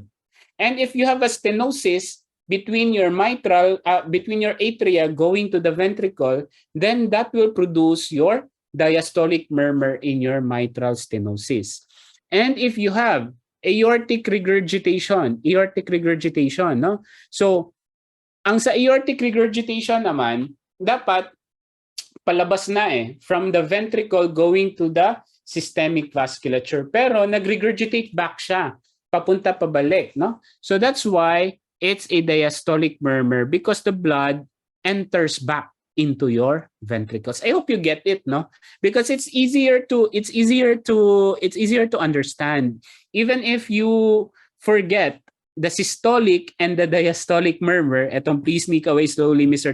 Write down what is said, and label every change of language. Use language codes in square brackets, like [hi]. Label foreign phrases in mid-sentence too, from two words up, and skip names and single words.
[en] And if you have a stenosis between your between your atria going to the ventricle, then that will produce your diastolic murmur in your mitral stenosis. And if you have aortic regurgitation, no? So, [tl] ang sa [en] aortic regurgitation [tl] naman, dapat palabas na [en] from the ventricle going to the systemic vasculature. [tl] Pero [en] nag-regurgitate back [tl] siya, papunta pabalik, no? [en] So that's why it's a diastolic murmur because the blood enters back into your ventricles. I hope you get it, no? Because it's easier to understand. Even if you forget the systolic and the diastolic murmur, etong please sneak away slowly, Mr.